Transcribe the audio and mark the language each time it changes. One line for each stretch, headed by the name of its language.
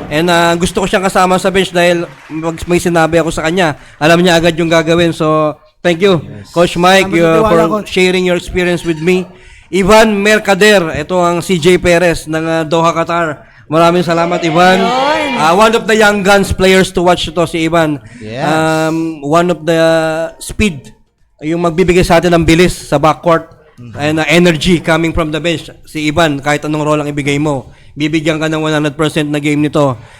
Filipino: And gusto ko siyang kasama sa bench dahil may sinabi ako sa kanya. Alam niya agad yung gagawin.
English: So, thank you, Coach Mike, for sharing your experience with me.
Filipino: Ivan Mercader, ito ang CJ Perez ng Doha, Qatar. Maraming salamat, Ivan.
English: One of the young guns players to watch ito, si Ivan. Yes. One of the speed,
Filipino: yung magbibigay sa atin ng bilis sa backcourt.
English: And energy coming from the bench.
Filipino: Si Ivan, kahit anong role ang ibigay mo, bibigyan ka ng 100% na game nito.